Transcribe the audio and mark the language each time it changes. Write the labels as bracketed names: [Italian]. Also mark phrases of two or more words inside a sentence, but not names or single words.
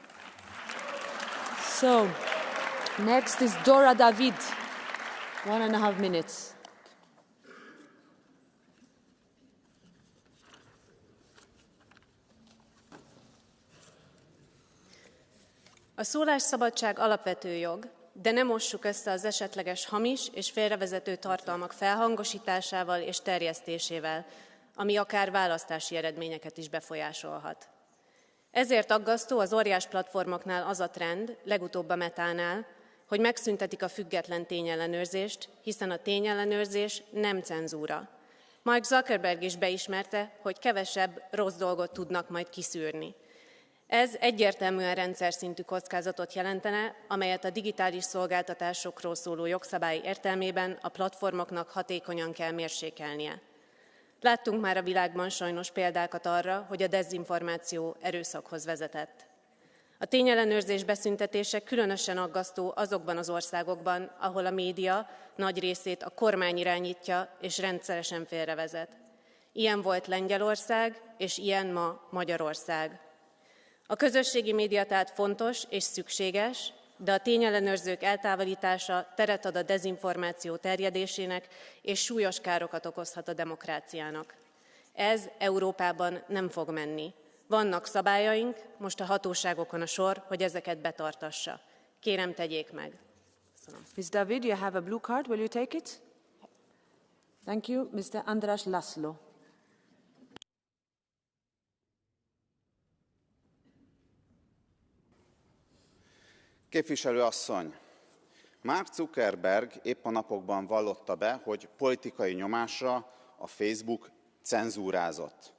[English] So, next is Dora David. 1.5 minutes. [Hungarian] A szólásszabadság alapvető jog, de ne mossuk össze az esetleges hamis és félrevezető tartalmak felhangosításával és terjesztésével, ami akár választási eredményeket is befolyásolhat. Ezért aggasztó az óriás platformoknál az a trend, legutóbb a Metánál, hogy megszüntetik a független tényellenőrzést, hiszen a tényellenőrzés nem cenzúra. Mark Zuckerberg is beismerte, hogy kevesebb rossz dolgot tudnak majd kiszűrni. Ez egyértelműen rendszer szintű kockázatot jelentene, amelyet a digitális szolgáltatásokról szóló jogszabály értelmében a platformoknak hatékonyan kell mérsékelnie. Láttunk már a világban sajnos példákat arra, hogy a dezinformáció erőszakhoz vezetett. A tényellenőrzés beszüntetése különösen aggasztó azokban az országokban, ahol a média nagy részét a kormány irányítja és rendszeresen félrevezet. Ilyen volt Lengyelország, és ilyen ma Magyarország. A közösségi média tehát fontos és szükséges, de a tényellenőrzők eltávolítása teret ad a dezinformáció terjedésének, és súlyos károkat okozhat a demokráciának. Ez Európában nem fog menni. Vannak szabályaink, most a hatóságokon a sor, hogy ezeket betartassa. Kérem, tegyék meg. Köszönöm. [English] Ms. David, you have a blue card. Will you take it? Thank you. Mr. András László. [Hungarian] Képviselő asszony, Mark Zuckerberg épp a napokban vallotta be, hogy politikai nyomásra a Facebook cenzúrázott.